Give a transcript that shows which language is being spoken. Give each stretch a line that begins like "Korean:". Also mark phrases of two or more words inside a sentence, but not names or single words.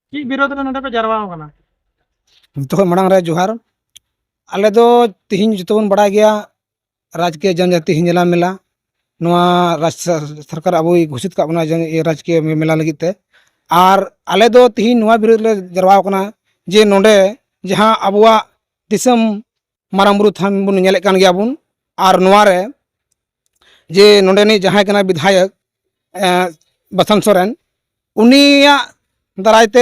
Santali: ᱪᱮᱫ ᱵᱤᱨᱳᱫ ᱨᱮ ᱱᱚᱰᱮ ᱯᱮ ᱡᱟᱨᱣᱟ ᱟᱠᱟᱱᱟ? ᱡᱚᱛᱚ ᱢᱟᱲᱟᱝ ᱨᱮ ᱡᱚᱦᱟर आले दो तिहिन जतो बन बड़ा गया राजकीय जनजाति हिंजला मेला नवा राज्य सरकार अब घोषित का बना राजकीय मेला लगित ते आर आले दो तिहिन नवा विरोध ले जरवा कना जे नोंडे जहां अबुआ दिसम मारांबुरु थान बुन नेले कान गया बुन आर नवा रे जे नोंडे नि जहां कना विधायक बसंत सोरेन उनिया दारायते